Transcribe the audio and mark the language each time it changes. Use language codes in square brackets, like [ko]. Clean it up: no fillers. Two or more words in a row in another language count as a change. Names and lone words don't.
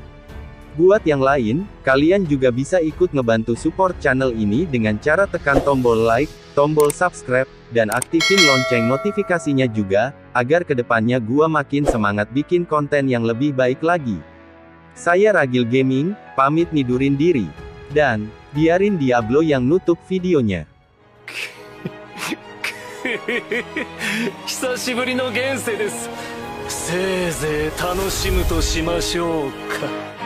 [id] Buat yang lain, kalian juga bisa ikut ngebantu support channel ini dengan cara tekan tombol like, tombol subscribe, dan aktifin lonceng notifikasinya juga, agar kedepannya gua makin semangat bikin konten yang lebih baik lagi. Saya Ragil Gaming, pamit nidurin diri. Dan, biarin Diablo yang nutup videonya. [ja] 久しぶりの現世です。せいぜい楽しむとしましょうか。